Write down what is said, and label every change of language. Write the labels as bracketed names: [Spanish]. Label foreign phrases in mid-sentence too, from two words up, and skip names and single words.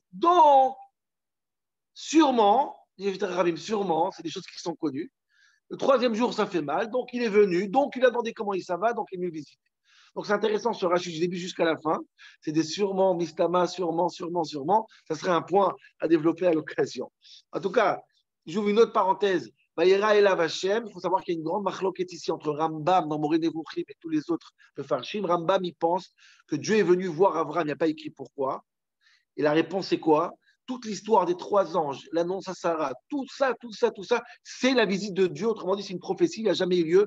[French] Donc, sûrement, c'est des choses qui sont connues. Le troisième jour, ça fait mal, donc il est venu, donc il a demandé comment il ça va, donc il est venu visiter. Donc c'est intéressant ce Rashi du début jusqu'à la fin. C'est des sûrement, mistama, sûrement. Ça serait un point à développer à l'occasion. En tout cas, j'ouvre une autre parenthèse. [Hebrew] וירא אליו השם. [French] Il faut savoir qu'il y a une grande machloket ici entre Rambam dans Moreh Nevuchim et tous les autres de Farshim. Rambam, il pense que Dieu est venu voir Abraham, il n'y a pas écrit pourquoi. Et la réponse, c'est quoi? Toute l'histoire des 3 anges, l'annonce à Sarah, tout ça, c'est la visite de Dieu. Autrement dit, c'est une prophétie, il n'a jamais eu lieu.